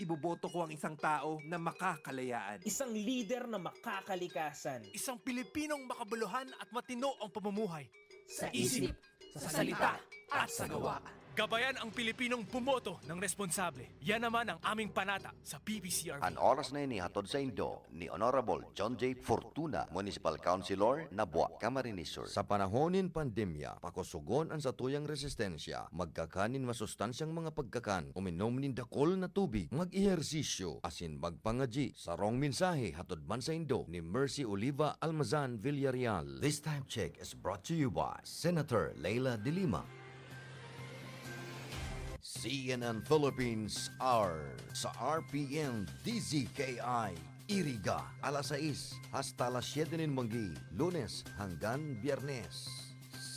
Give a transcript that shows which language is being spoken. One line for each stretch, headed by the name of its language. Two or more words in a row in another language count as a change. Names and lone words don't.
Filipino: Iboboto ko ang isang tao na makakalayaan. Isang leader na makakalikasan. Isang Pilipinong makabuluhan at matino ang pamumuhay. Sa isip, sa salita, at sa gawa. Gabayan ang Pilipinong bumoto ng responsable. Yan naman ang aming panata sa PPCRP.
Bikol: Ang oras na inihatod sa Indo ni Honorable John J. Fortuna, Municipal Councilor, Nabua, Camarines Sur. Sa panahonin pandemya, pakusugon ang satuyang resistensya, magkakanin masustansyang mga pagkakan, uminom nin dakol na tubig, mag-ehersisyo, asin magpangaji. Sarong mensahe hatod man sa Indo ni Mercy Oliva Almazan Villarreal.
English: This time check is brought to you by Senator Leila de Lima.
Bikol: CNN Philippines are sa RPN-DZKI-IRIGA alas 6 hasta alas 7 ng manggi, Lunes hanggang Biyernes.